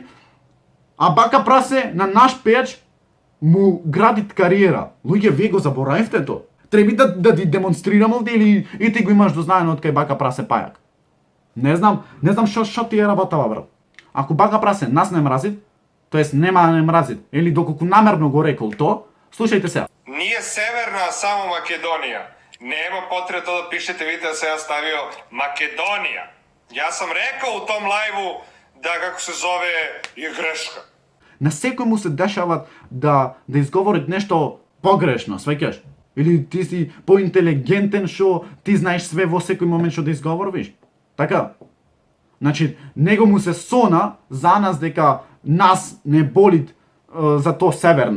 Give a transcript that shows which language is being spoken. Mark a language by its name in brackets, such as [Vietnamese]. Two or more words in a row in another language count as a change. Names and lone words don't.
[Macedonian] А бака прасе на наш пејач му градит кариера. Луѓе, вие го заборавивте то. Треби да ти демонстрирам овде или и ти го имаш дознаено од кај бака прасе пајак. Не знам што ти е работава, брат. Ако бака прасе нас не мразит, тоест нема да не мразит, или доколку намерно го рекол то, слушајте се. [Serbian] Nije Severna, samo Makedonija. Nema potrebe to da pišete, vidite da sam ja stavio Makedonija. Ja sam rekao u tom lajvu да како се зове [Macedonian] е грешка. На секој му се дешава да изговори нешто погрешно, сваќаш? Или ти си поинтелигентен што ти знаеш све во секој момент што да изговориш. Така? Значи, него му се сона за нас дека нас не боли за то северна.